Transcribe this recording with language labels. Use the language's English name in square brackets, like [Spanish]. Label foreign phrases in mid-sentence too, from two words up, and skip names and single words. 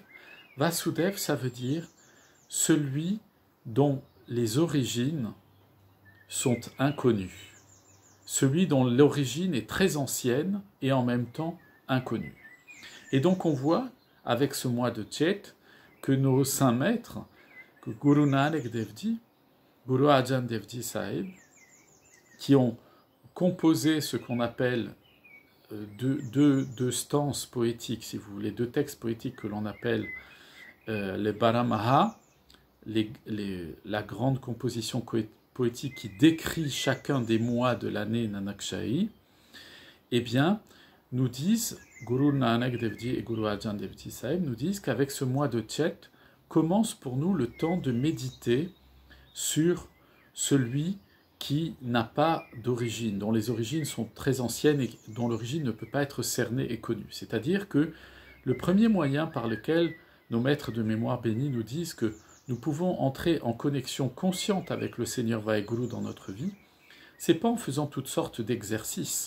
[French] Vasudev, ça veut dire celui dont les origines sont inconnues, celui dont l'origine est très ancienne et en même temps inconnue. Et donc on voit, avec ce mois de Chet, que nos saints maîtres, que Guru Nanak Dev Ji, Guru Arjan Dev Ji Sahib, qui ont composé ce qu'on appelle deux stances poétiques, si vous voulez, deux textes poétiques que l'on appelle les Baramaha, la grande composition poétique qui décrit chacun des mois de l'année Nanakshahi, eh bien, nous disent, Guru Nanak Dev Ji et Guru Arjan Dev Ji Sahib nous disent qu'avec ce mois de Chet commence pour nous le temps de méditer sur celui qui n'a pas d'origine, dont les origines sont très anciennes et dont l'origine ne peut pas être cernée et connue. C'est-à-dire que le premier moyen par lequel nos maîtres de mémoire bénis nous disent que nous pouvons entrer en connexion consciente avec le Seigneur Vaheguru dans notre vie, c'est pas en faisant toutes sortes d'exercices.